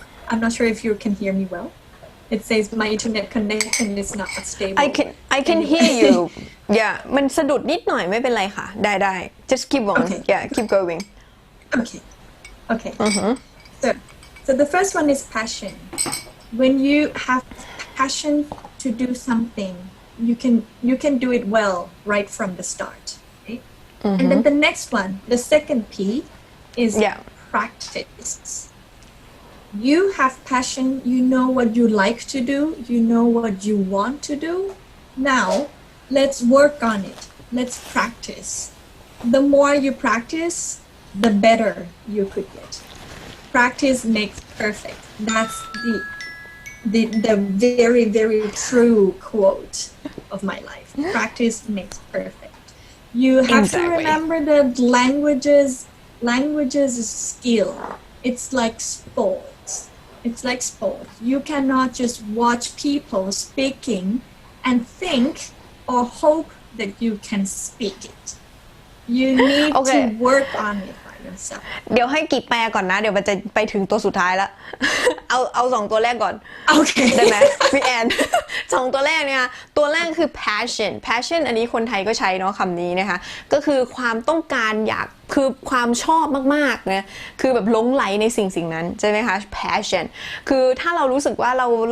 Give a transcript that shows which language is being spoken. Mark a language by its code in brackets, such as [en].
[en] I'm not sure if you can hear me well. It says my internet connection is not stable. I can hear you. [th] Yeah, มันสะดุดนิดหน่อยไม่เป็นไรค่ะได้ [en] just keep on. Okay. Yeah, keep going. Okay. So the first one is passion. When you have passion to do something, you can do it well right from the start. Okay? And then the next one, the second P, is practice. You have passion, you know what you like to do, you know what you want to do. Now, let's work on it. Let's practice. The more you practice, the better you could get. Practice makes perfect. That's the very, very true quote of my life. Practice makes perfect. You have to remember the languages languages is skill. It's like sports. It's like sports. You cannot just watch people speaking and think or hope that you can speak it. You need to work on it by yourself. [th] เดี๋ยวให้กีแปลก่อนนะเดี๋ยวมันจะไปถึงตัวสุดท้ายแล้ว เอาสองตัวแรกก่อน โอเค ได้ไหมพี่แอนสองตัวแรกเนี่ยตัวแรกคือ passion อันนี้คนไทยก็ใช้เนาะคำนี้นะคะก็คือความต้องการอยากคือความชอบมากๆนะคือแบบหลงไหลในสิ่งนั้นใช่ไหมคะ passion คือถ้าเรารู้สึกว่าเรา